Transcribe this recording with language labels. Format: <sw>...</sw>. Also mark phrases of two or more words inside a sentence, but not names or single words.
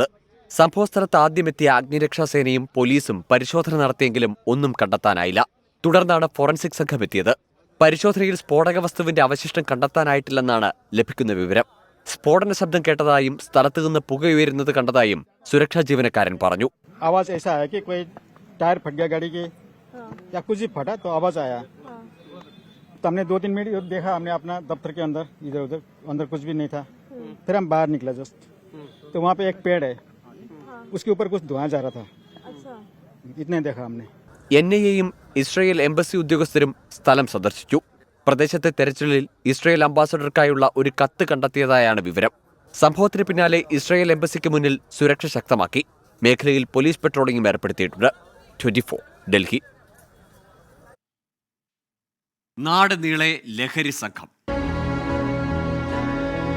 <ml>സംഭവസ്ഥലത്ത് ആദ്യമെത്തിയ അഗ്നിരക്ഷാസേനയും പോലീസും പരിശോധന നടത്തിയെങ്കിലും ഒന്നും കണ്ടെത്താനായില്ല. തുടർന്നാണ് ഫോറൻസിക് സംഘം എത്തിയത്. പരിശോധനയിൽ സ്ഫോടക വസ്തുവിന്റെ അവശിഷ്ടം കണ്ടെത്താനായിട്ടില്ലെന്നാണ് ലഭിക്കുന്ന വിവരം. സ്ഫോടന ശബ്ദം കേട്ടതായും സ്ഥലത്തു നിന്ന് പുകയുയരുന്നത് കണ്ടതായും സുരക്ഷാ ജീവനക്കാരൻ പറഞ്ഞു.</ml> <hi>हमने 2-3 मिनट देखा, हमने अपना दफ्तर के अंदर इधर उधर अंदर कुछ भी नहीं था. फिर हम बाहर निकला जस्ट, तो वहाँ पे एक पेड़ है, उसके ऊपर कुछ धुआं जा रहा था. इतने देखा हमने.</hi> <ml>NIAയും ഇസ്രയേൽ എംബസി ഉദ്യോഗസ്ഥരും സ്ഥലം സന്ദർശിച്ചു. പ്രദേശത്തെ തെരച്ചിലിൽ ഇസ്രയേൽ അംബാസഡർക്കായുള്ള ഒരു കത്ത് കണ്ടെത്തിയതായാണ് വിവരം. സംഭവത്തിന് പിന്നാലെ ഇസ്രയേൽ എംബസിക്ക് മുന്നിൽ സുരക്ഷ ശക്തമാക്കി. മേഖലയിൽ പോലീസ് പെട്രോളിംഗും ഏർപ്പെടുത്തിയിട്ടുണ്ട്. 24 ഡൽഹി. നാട് നീളെ ലഹരി സംഘം.</ml>